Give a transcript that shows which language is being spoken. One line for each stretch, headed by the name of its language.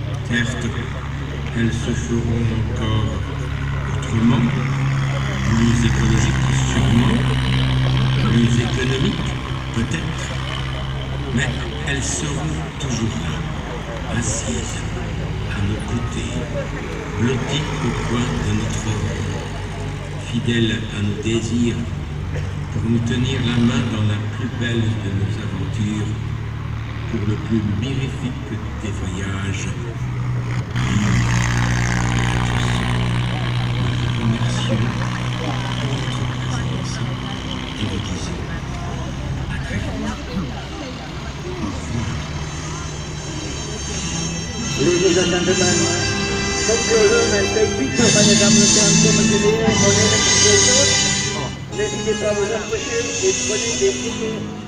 French: Certes, elles se feront encore autrement, plus écologiques sûrement, plus économiques peut-être, mais elles seront toujours là, assises à nos côtés, blotties au coin de notre robe, fidèles à nos désirs, pour nous tenir la main dans la plus belle de nos aventures, pour le plus mirifique des voyages. Nous remercions pour votre présence et vous disons à très vite.
English: Ladies and gentlemen, come closer and take pictures,
German: meine Damen und Herren, kommen Sie näher, Modelle,
French: n'hésitez pas à vous approcher et prenez des photos.